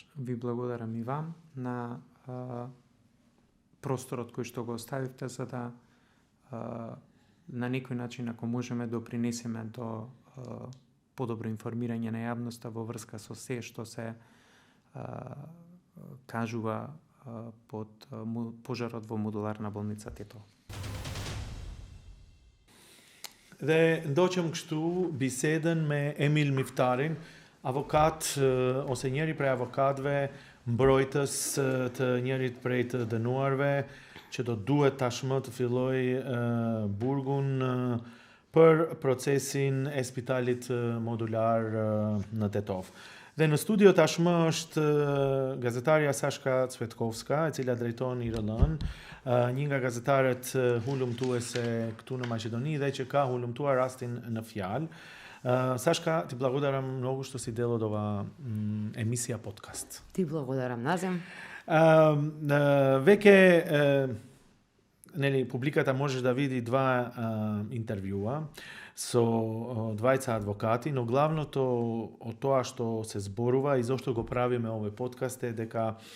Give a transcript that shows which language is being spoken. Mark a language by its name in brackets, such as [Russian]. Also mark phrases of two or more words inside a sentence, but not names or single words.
[Macedonian] Ви благодарам и вам на просторот кој што го оставивте за да на некој начин, ако можеме, допринесеме до подобро информирање на јавноста во врска со се што се кажува под пожарот во модуларна болница Тетово. [Albanian] Dhe ndoqëm kështu biseden me Emil Miftarin, avokat ose njëri prej avokatëve mbrojtës të njërit prej të dënuarve që do duhet tashmë të filloj burgun për procesin e spitalit modular në Tetov. Dhe në studio tashmë është gazetarja Sashka Cvetkovska, e cila drejton IRL-n, një nga gazetarët hulumtuese këtu në Maqedoni dhe që ka hulumtuar rastin në fjalë. [Macedonian] Сашка, ти благодарам многу што си дел од ова емисија подкаст. Ти благодарам, Назем. Веќе нели публиката може да види два интервјуа со двајца адвокати, но главното од тоа што се зборува и зошто го правиме овој подкаст е дека